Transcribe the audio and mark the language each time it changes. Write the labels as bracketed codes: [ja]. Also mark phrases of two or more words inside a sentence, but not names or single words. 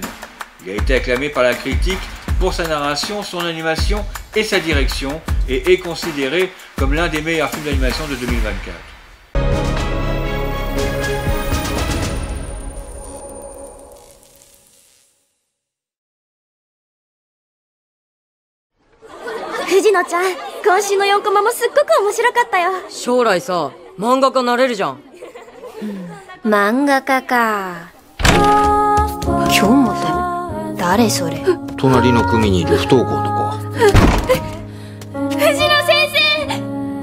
[fr] Il a été acclamé par la critique pour sa narration, son animation et sa direction et est considéré comme l'un des meilleurs films d'animation de 2024. [ja] Fujino ちゃん、今週の4コマもすっごく面白かったよ。将来さ、漫画家なれるじゃん。漫画家か。京本、誰それ？隣の組にいる不登校の子。藤野先生。